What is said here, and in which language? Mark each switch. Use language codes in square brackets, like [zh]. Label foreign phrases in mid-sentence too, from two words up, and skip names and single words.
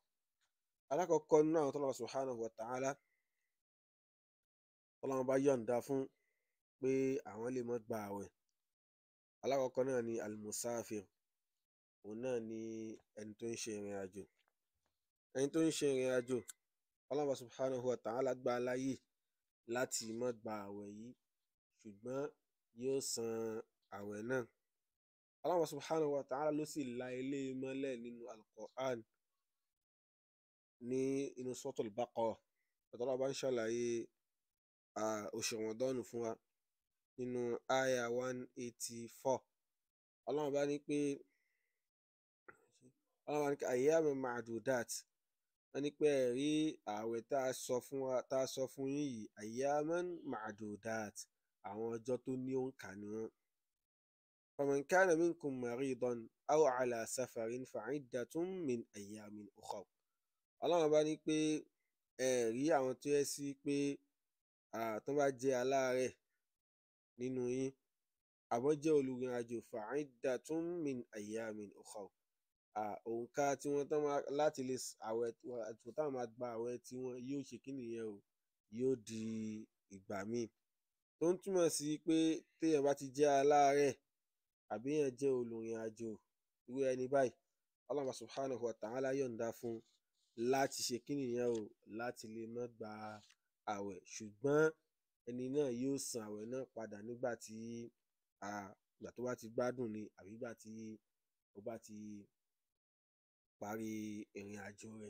[yo] Alákọ̀ọ́kọ́ nínú àwọn tọ́lọ́run [ar] سبحانه وتعالى [yo] Ọlọ́run bá yọ̀ǹda fún pé àwọn lè má gba àwẹ̀, alákọ̀ọ́kọ́ náà ni al-musafir, òun náà ni ẹni tó ń ṣe ìrìn àjò. Ẹni tó ń ṣe ìrìn àjò, [ar] الله سبحانه وتعالى [yo] gbà á láyè láti má gba àwẹ̀ yìí, ṣùgbọ́n yóò san àwẹ̀ náà. [ar] الله سبحانه وتعالى [yo] ló sì la eléyìí mọ́lẹ̀ nínú al-Qur'an ní inú Suratul Baqarah. Allah bá ń ṣàlàyé oṣù Ramadan fún wa nínú àyà 184. Allah bá ní pé [ar] أياما معدودات, [yo] wọ́n ní pé ẹ̀rí ààwẹ̀ tá a sọ fún yín yìí, [ar] أياما معدودات, [yo] àwọn ọjọ́ tó ní òǹkà ni wọ́n. [ar] فمن كان منكم مريضا أو على سفر فعدة من أيام أخر. [yo] Ọlọ́run bá ní pé ẹ̀rí àwọn tó yẹ sí pé tó bá jẹ́ aláàárẹ̀ nínú yín àbọ̀ jẹ́ olùrìn àjò, [ar] فعدة من أيام أخر, [yo] òǹkà tí wọ́n tán láti lè àwẹ̀ àtúntò táwọn máa gba àwẹ̀ tí wọ́n yóò ṣe kí nìyẹn yóò di ìgbà míì, tó ń túmọ̀ sí pé téèyàn bá ti jẹ́ aláàárẹ̀ àbí èèyàn jẹ́ olùrìn àjò, irú ẹni báyìí [ar] الله سبحانه وتعالى [yo] yọ̀ǹda fún láti ṣe kí nìyẹn láti lè má gba àwẹ̀, ṣùgbọ́n ẹni náà yóò san àwẹ̀ náà padà nígbà tó bá ti gbádùn ni àbí ìgbà tí ó bá ti parí ìrìn àjò rẹ̀.